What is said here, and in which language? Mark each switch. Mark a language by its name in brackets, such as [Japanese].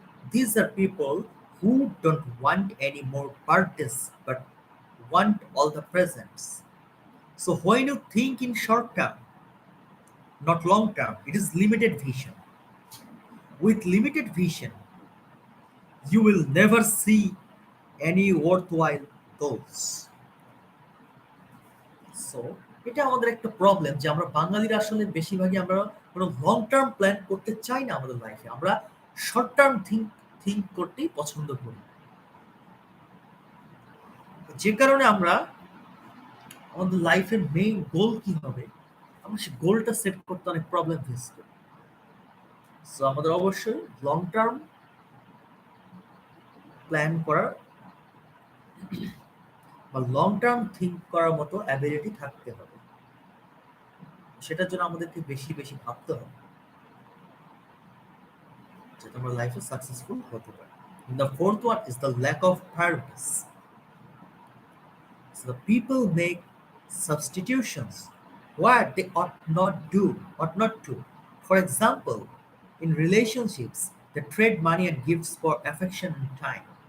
[English] These are people who don't want any more birthdays but want all the presents. So when you think in short term, not long term, it is limited vision. With limited vision, you will never see any worthwhile goals. [Bangla] So এটা আমাদের একটা problem যে আমরা বাঙালিরা আসলে বেশিরভাগই আমরা কোনো লং টার্ম প্ল্যান করতে চাই না আমাদের লাইফে। আমরা শর্ট টার্ম থিঙ্ক করতেই পছন্দ করি। যে কারণে আমরা আমাদের লাইফের মেইন গোল কি হবে, আমরা সেই গোলটা সেট করতে অনেক প্রবলেম ফেস করি। সো আমাদের অবশ্যই লং টার্ম প্ল্যান করার বা লং টার্ম থিঙ্ক করার মতো অ্যাবিলিটি থাকতে হবে। সেটার জন্য আমাদেরকে বেশি বেশি ভাবতে হবে যাতে আমরা লাইফে সাকসেসফুল হতে পারি। [English] The fourth one is the lack of priorities. So the people make substitutions what they ought not to. For example, in relationships, they trade money and gifts for affection and time.